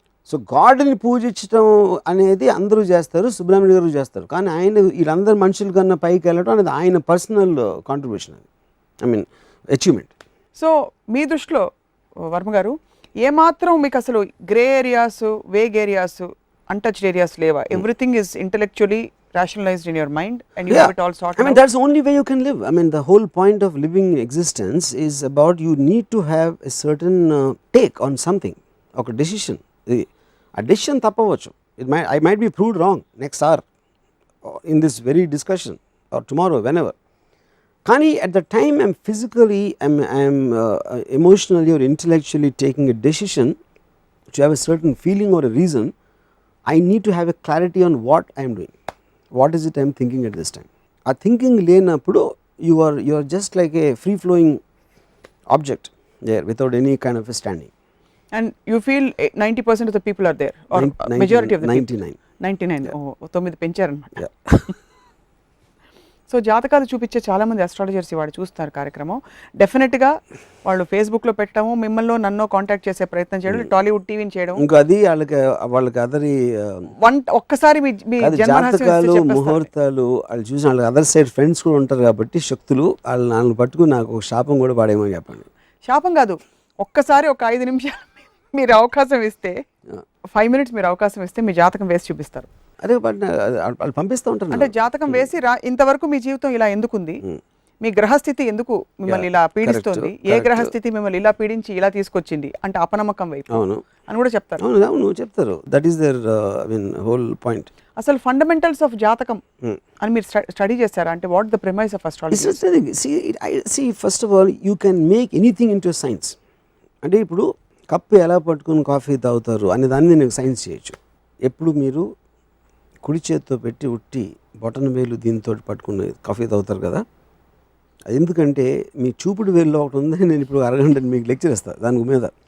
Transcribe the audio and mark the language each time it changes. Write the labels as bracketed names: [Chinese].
[Telugu] So గాడ్ని పూజించడం అనేది అందరూ చేస్తారు, సుబ్రహ్మణ్య గారు చేస్తారు. కానీ ఆయన వీళ్ళందరూ మనుషుల కన్నా పైకి వెళ్ళడం అనేది ఆయన పర్సనల్ కాంట్రిబ్యూషన్, అది ఐ మీన్ అచీవ్మెంట్. సో మీ దృష్టిలో వర్మ గారు ఏమాత్రం మీకు అసలు grey areas, vague areas, untouched areas లేవా? [English] Everything is intellectually rationalized in your mind and you have it all sorted I mean out? that's the only way you can live. I mean the whole point of living existence is about you need to have a certain take on something, oka decision. A decision tappavachu, I might be proved wrong next hour in this very discussion or tomorrow, whenever. Kani at the time I'm physically, I'm emotionally or intellectually taking a decision to have a certain feeling or a reason, I need to have a clarity on what I'm doing. What is it I'm thinking at this time? A thinking లేనప్పుడు you are just like a free flowing object there without any kind of a standing. And you feel 90% of the people are there, or majority of the 99. people? 99. Oh, 9 పెంచారన్నమాట. Yeah. [Telugu] So జాతకాలు చూపించే చాలామంది astrologers వాడు చూస్తున్నారు కార్యక్రమం. డెఫినెట్గా వాళ్ళు ఫేస్బుక్లో పెట్టడము, మిమ్మల్ని నన్ను కాంటాక్ట్ చేసే ప్రయత్నం చేయడం, టాలీవుడ్ టీవీని చేయడం. ఇంకా అది వాళ్ళకి అదరి ఒక్కసారి మీ జాతకాలు, ముహూర్తాలు వాళ్ళు చూసిన వాళ్ళకి అదర్ సైడ్ ఫ్రెండ్స్ కూడా ఉంటారు కాబట్టి శక్తులు వాళ్ళని పట్టుకుని నాకు ఒక శాపం కూడా పాడేమని చెప్పండి. శాపం కాదు, ఒక్కసారి ఒక 5 నిమిషాలు మీరు అవకాశం ఇస్తే, 5 minutes మీరు అవకాశం ఇస్తే మీ జాతకం వేసి చూపిస్తారు. అదే వాళ్ళు పంపిస్తూ ఉంటారు. అంటే జాతకం వేసి ఇంతవరకు మీ జీవితం ఇలా ఎందుకుంది, మీ గ్రహస్థితి ఎందుకు మిమ్మల్ని ఇలా పీడిస్తుంది, ఏ గ్రహస్థితి మిమ్మల్ని ఇలా పీడించి ఇలా తీసుకొచ్చింది అంటే అపనమ్మకం వైపు అని కూడా చెప్తారు. అవును చెప్తారు. [English] That is there I mean whole point. [Telugu] అసలు ఫండమెంటల్స్ ఆఫ్ జాతకం అని మీరు స్టడీ చేస్తారా? [English] అంటే what the premise of astrology? See first of all you can make anything into a science. [Telugu] అంటే ఇప్పుడు కప్పు ఎలా పట్టుకుని కాఫీ తాగుతారు అనే దాన్ని నేను సైన్స్ చేయొచ్చు. ఎప్పుడు మీరు కుడి చేతితో పెట్టి ఉట్టి బొటన వేలు దీంతో పట్టుకుని కాఫీ తాగుతారు కదా, అది ఎందుకంటే మీ చూపుడు వేలులో ఒకటి ఉందని నేను ఇప్పుడు అరగంట మీకు లెక్చర్ ఇస్తాను దాని మీద.